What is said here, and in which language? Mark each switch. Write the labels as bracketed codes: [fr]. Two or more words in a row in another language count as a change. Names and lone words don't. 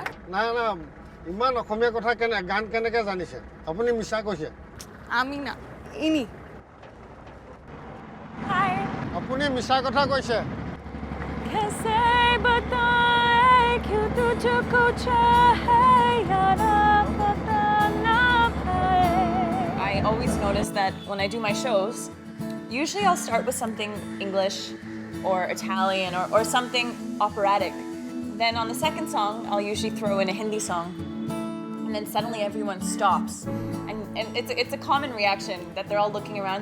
[as] না না ইমান অসমীয়া কথা গান কেনেকৈ জানিছে? আপুনি মিছা কৈছে। আমি না ইনি। হাই। আপুনি মিছা কথা কৈছে। [hi] कैसे बताएं क्यों तुझको चाहे या ना पता ना पाए. [en] I always notice that when I do my shows, usually I'll start with something English or Italian or something operatic. Then on the second song, I'll usually throw in a Hindi song. And then suddenly everyone stops. And it's a common reaction that they're all looking around.